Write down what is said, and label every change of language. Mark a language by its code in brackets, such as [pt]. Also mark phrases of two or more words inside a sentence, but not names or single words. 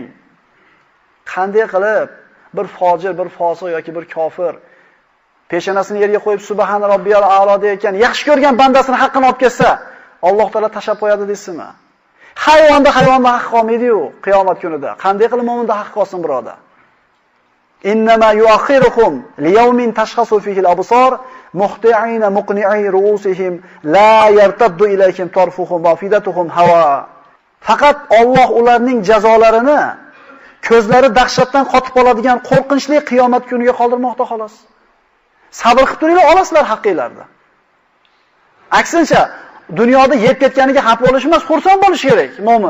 [uz] Qanday qilib bir fojir, bir fosiq yoki bir kofir Peshonasini yerga qo'yib [ar] سبحان ربي الأعلى [uz] deyotgan, yaxshi ko'rgan bandasini haqqini olib kelsa, Alloh taolo tashab qo'yadi deysizmi? Hayvonda haq qolmaydi-yu qiyomat kunida. Qanday qilib mo'minda haq qolsin, birodar? [ar] إنما يؤخرهم ليوم تشخص فيه الأبصار مهطعين مقنعي رءوسهم لا يرتد إليهم طرفهم وأفئدتهم هواء. [uz] Faqat Alloh ularning jazolarini ko'zlari dahshatdan qotib qoladigan qo'rqinchli qiyomat kuniga qoldirmoqda xolos. Sabr qilib turinglar, olasizlar haqqingizlarni. Aksincha, dunyoda yeb ketganiga xafa bo'lish emas, xursand bo'lish kerak mo'min.